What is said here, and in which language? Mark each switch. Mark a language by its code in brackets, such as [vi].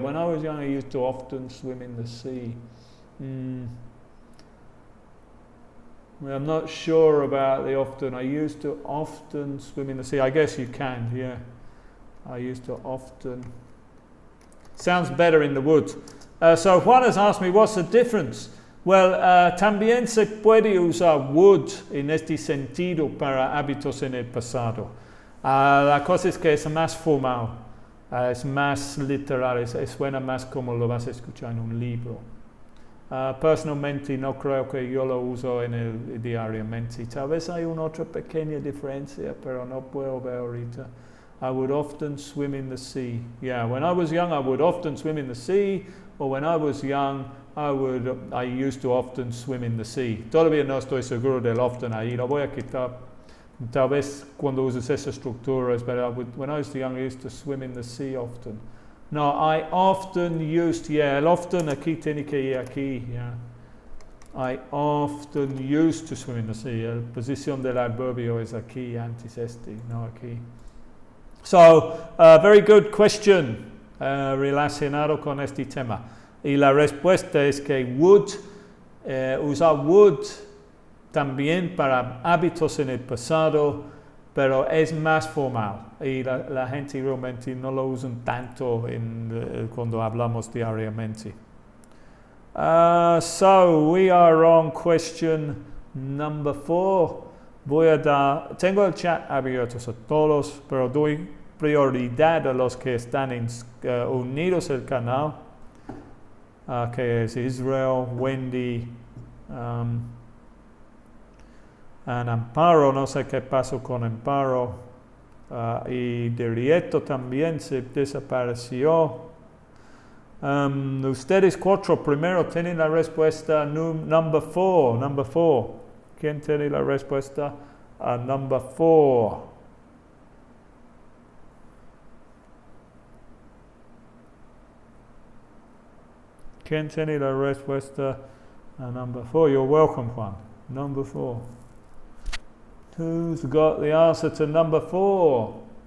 [en] When I was young, I used to often swim in the sea. I'm not sure about the often. I used to often swim in the sea. I guess you can, yeah. I used to often. Sounds better in the wood. So Juan has asked me, what's the difference? [es] Well, también se puede usar would en este sentido para hábitos en el pasado. La cosa es que es más formal, es más literal, suena más como lo vas a escuchar en un libro. Personalmente no creo que yo lo uso en el diariamente. Tal vez hay una otra pequeña diferencia, pero no puedo ver ahorita. [en] I would often swim in the sea. Yeah, when I was young, I would often swim in the sea. Or when I was young, I used to often swim in the sea. [es] Todavía no estoy seguro del often ahí. Lo voy a quitar. Tal vez cuando uses esa estructura es verdad. [en] When I was young, I used to swim in the sea often. No, I often used, yeah, [es] el often aquí tiene que ir aquí, [en] yeah. I often used to swim in the sea. [es] La posición del adverbio es aquí, antes este, no aquí. [en] So, very good question [es] relacionado con este tema. Y la respuesta es que would, usar would también para hábitos en el pasado, pero es más formal y la gente realmente no lo usan tanto cuando hablamos diariamente. [en] So we are on question number 4. [es] Tengo el chat abierto a todos, pero doy prioridad a los que están unidos al canal, que es Israel, Wendy, Amparo, no sé qué pasó con Amparo, y Derieto también se desapareció. Ustedes 4 primero tienen la respuesta [en] number 4. [es] ¿Quién tiene la respuesta a [en] number 4? [es] ¿Quién tiene la respuesta a [en] number 4? You're welcome, Juan. Number 4. Who's got the answer to number 4?